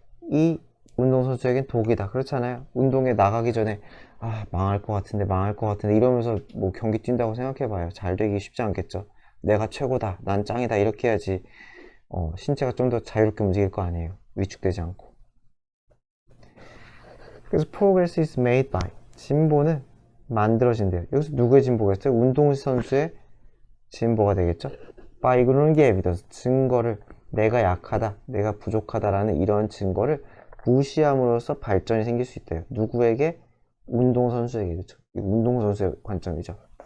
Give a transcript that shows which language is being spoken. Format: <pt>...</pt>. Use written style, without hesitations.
<ko>이 운동선수에겐 독이다. 그렇잖아요. 운동에 나가기 전에 망할 것 같은데 이러면서 뭐 경기 뛴다고 생각해봐요. 잘 되기 쉽지 않겠죠. 내가 최고다, 난 짱이다 이렇게 해야지 신체가 좀 더 자유롭게 움직일 거 아니에요. 위축되지 않고.</ko> <en>그래서 progress is made by,</en> <ko>진보는 만들어진대요. 여기서 누구의 진보겠어요? 운동선수의 진보가 되겠죠. by 이거는 게 evidence, 증거를, 내가 약하다, 내가 부족하다라는 이런 증거를 무시함으로써 발전이 생길 수 있대요. 누구에게? 운동선수에게. 그렇죠. 운동선수의 관점이죠.</ko>